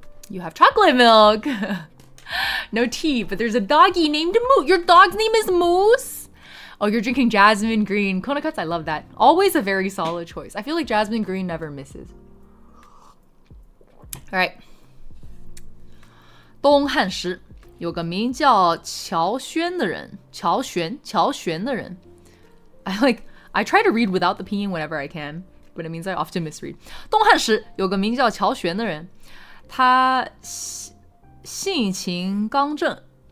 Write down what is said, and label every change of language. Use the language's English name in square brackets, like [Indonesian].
[English] You have chocolate milk. No tea, but there's a doggy named Moose. Your dog's name is Moose? Oh, you're drinking jasmine green. Konakuts, I love that. Always a very solid choice. I feel like jasmine green never misses. All right. [Chinese] 东汉时有个名叫乔轩的人。乔玄的人。 [English] I try to read without the pinyin whenever I can, but it means I often misread. [Chinese] 东汉时有个名叫乔玄的人，他性情刚正。